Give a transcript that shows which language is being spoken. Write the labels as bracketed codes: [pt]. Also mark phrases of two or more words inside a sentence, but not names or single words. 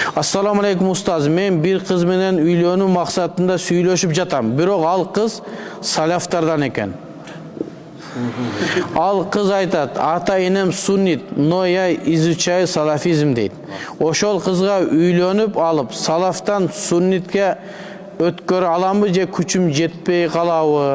[ar] Assalamu alaikum ustaz. [ky] Men bir kız menen üylönүү maksatında süйлөшүп жатам. Бирок ал кыз салафтардан экен. Ал кыз айтат: "Ата энем суннит, [ru] но я изучаю салафизм" [ky] дейт. Ошол кызга үйлөнүп алып, салафтан суннитке өткөрө аламбы же күчүм жетпей калабы?